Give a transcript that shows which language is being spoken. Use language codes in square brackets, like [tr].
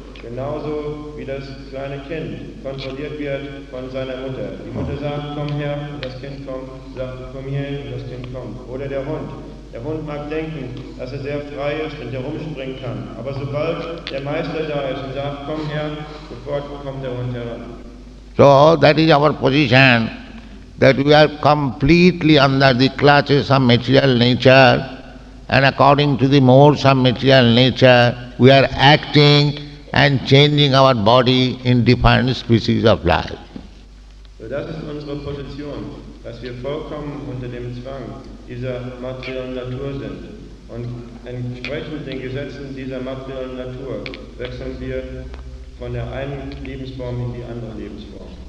[de] Genauso wie das kleine Kind kontrolliert wird von seiner Mutter. Die Mutter sagt, komm her, und das Kind kommt, sagt, komm hier, und das Kind kommt. Oder der Hund. Der Hund mag denken, dass er sehr frei ist und herumspringen kann. Aber sobald der Meister da ist und sagt, komm her, sofort kommt der Hund heran. [en] So that is our position, that we are completely under the clutches of material nature, and according to the modes of material nature, we are acting and changing our body in different species of life. [de] So, das ist unsere Position, dass wir vollkommen unter dem Zwang dieser materiellen Natur sind. Und entsprechend den Gesetzen dieser materiellen Natur wechseln wir von der einen Lebensform in die andere Lebensform.